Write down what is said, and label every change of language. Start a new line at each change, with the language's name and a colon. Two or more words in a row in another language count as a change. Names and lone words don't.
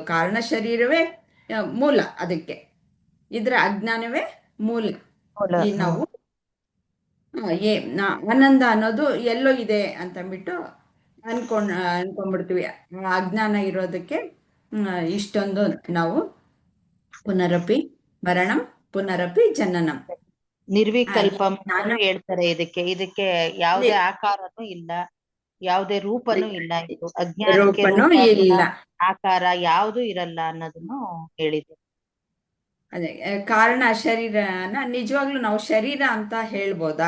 Kannada: ಕಾರಣ ಶರೀರವೇ ಮೂಲ, ಅದಕ್ಕೆ ಇದರ ಅಜ್ಞಾನವೇ ಮೂಲ. ಮೂಲ. ಈ ನಾವು ಆನಂದ ಅನ್ನೋದು ಎಲ್ಲೋ ಇದೆ ಅಂತಂದ್ಬಿಟ್ಟು ಅನ್ಕೊಂಡ್ಬಿಡ್ತೀವಿ. ಆ ಅಜ್ಞಾನ ಇರೋದಕ್ಕೆ ಇಷ್ಟೊಂದು ನಾವು
Sanskrit: ಪುನರಪಿ ಮರಣಂ ಪುನರಪಿ ಜನನಂ.
Kannada: ನಿರ್ವಿಕಲ್ಪಂ ನಾನು ಅಂತಾನೂ ಹೇಳ್ತಾರೆ. ಇದಕ್ಕೆ ಯಾವುದೇ ಆಕಾರನೂ ಇಲ್ಲ, ಯಾವುದೇ ರೂಪನೂ ಇಲ್ಲ. ಇದು ಅಜ್ಞಾನಕ್ಕೆ ರೂಪನೂ ರೂಪ ಗುಣ ಇಲ್ಲ. ಆಕಾರ ಯಾವುದು ಇರಲ್ಲ ಅನ್ನೋದನ್ನು ಹೇಳಿದೆ. ಅದೇ ಕಾರಣ ಶರೀರನ ನಿಜವಾಗ್ಲೂ ನಾವು ಶರೀರ ಅಂತ ಹೇಳ್ಬೋದಾ?